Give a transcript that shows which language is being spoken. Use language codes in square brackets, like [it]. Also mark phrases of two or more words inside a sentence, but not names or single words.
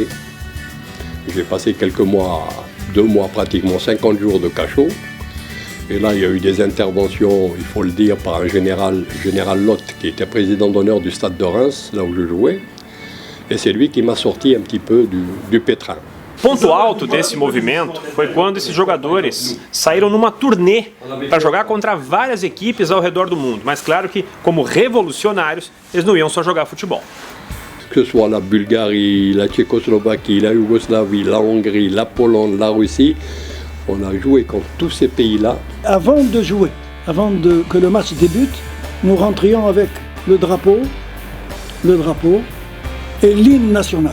[fr] J'ai passé quelques mois, 2 mois pratiquement, 50 jours de cachot. Et là, il y a eu des interventions, il faut le dire, par un général Lotte, qui était président d'honneur du Stade de Reims, là où je jouais. Et c'est lui qui m'a sorti un petit peu du pétrin. [pt] Ponto alto desse movimento foi quando esses jogadores saíram numa turnê para jogar contra várias equipes ao redor do mundo. Mas claro que, como revolucionários, eles não iam só jogar futebol. [fr] Que ce soit la Bulgarie, la Tchécoslovaquie, la Yougoslavie, la Hongrie, la Pologne, la Russie, on a joué contre tous ces pays-là. Avant de jouer, que le match débute, nous rentrions avec le drapeau et l'hymne national.